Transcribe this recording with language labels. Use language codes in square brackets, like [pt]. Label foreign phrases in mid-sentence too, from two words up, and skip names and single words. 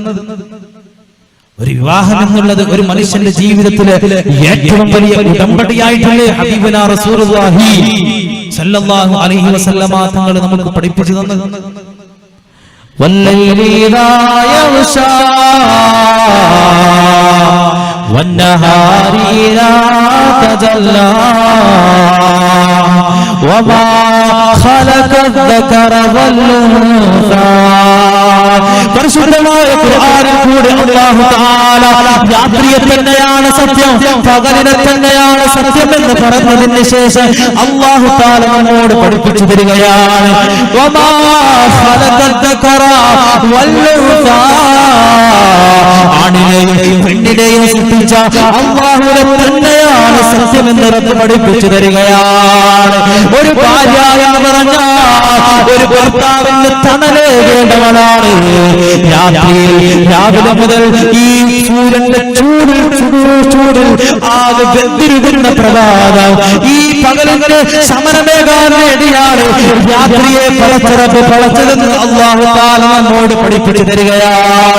[ml] ഒരു വിവാഹം എന്നുള്ളത് ഒരു മനുഷ്യന്റെ ജീവിതത്തിലെ ഏറ്റവും വലിയ ഉടമ്പടിയായിട്ടല്ലേ [ar] حبيبنا رسول الله صلى الله عليه وسلم [ml] തങ്ങൾ നമുക്ക് പഠിപ്പിച്ചു തന്നത്? [ar] والليل إذا يغشى والنهار إذا تجلى وما خلق الذكر والأنثى. [ml] പരിശുദ്ധമായ ഖുർആനിൽ കൂടെ [ar] الله تعالى [ml] രാത്രിയെ തന്നെയാണ് സത്യം, പകലിനെ തന്നെയാണ് സത്യം എന്ന് പറഞ്ഞതിന് ശേഷം [ar] الله تعالى [ml] നമ്മോട് പഠിപ്പിച്ചു തരികയാണ്, [ar] وما خلق الذكر والأنثى. [ml] ആണിനെയും പെണ്ണിനെയും സൃഷ്ടിച്ച അല്ലാഹുവിനെ തന്നെയാണ് സത്യം എന്ന് റബ്ബ് പഠിപ്പിച്ചു തരികയാണ്. ഒരു ഭാര്യ എന്ന് പറഞ്ഞാൽ ഒരു ഭർത്താവിന്റെ തണലേകേണ്ടവളാണ്. രാവിലെ മുതൽ ഈ സൂര്യന്റെ ചൂടിൽ ആകെ വെന്തിരുന്ന പ്രഭാതം, ഈ പകലിന്റെ സമരമേകാൻ വേണ്ടിയാണ് രാത്രിയെ പളച്ചതെന്ന് [ar] الله تعالى [ml] നമ്മോട് പഠിപ്പിച്ചു തരികയാണ്.